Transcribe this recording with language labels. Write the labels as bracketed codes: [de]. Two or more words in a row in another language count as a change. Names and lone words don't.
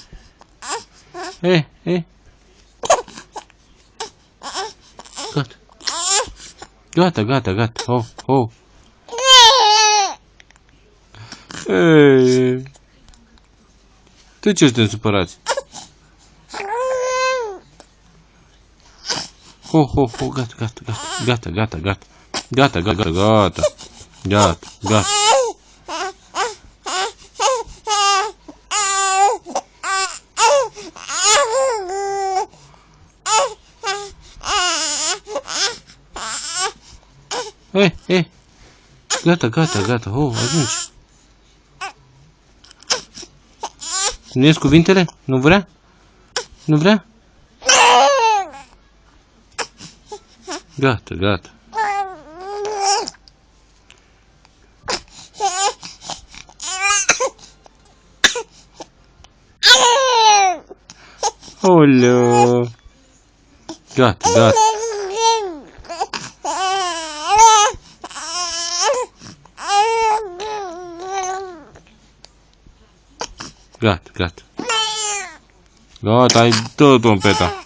[ro] Gata. Gata, gata, gata. Oh, oh. De ce suntem supărați? Oh, oh, oh, gata, gata, gata, gata, gata, gata, gata, gata, gata, gata. Gata, gata, gata, oh, ajungi. Nu ies cuvintele? Nu vrea? Nu vrea? Gata, gata. Oleu. Gata, gata. Gata, gata. Gata, ai dă trompeta.